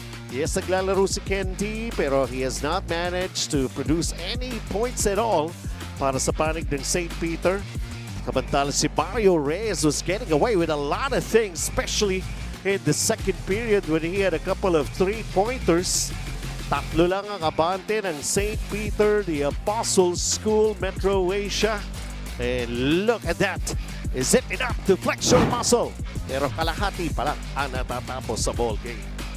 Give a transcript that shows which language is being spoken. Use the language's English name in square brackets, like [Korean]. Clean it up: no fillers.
[English] Yes, [Filipino] naglalaro si Kendi, pero [English] he has not managed to produce any points at all [Filipino] para sa panig ng [English] St. Peter. [Filipino] Kamantala si [English] Mario Reyes was getting away with a lot of things, especially in the second period when he had a couple of three-pointers. [Filipino] Tatlo lang ang abante ng St. Peter, the Apostle School, Metro Asia. [English] And look at that. Is it enough to flex your muscle? [Filipino] Pero kalahati pa lang ang natatapos sa ball game.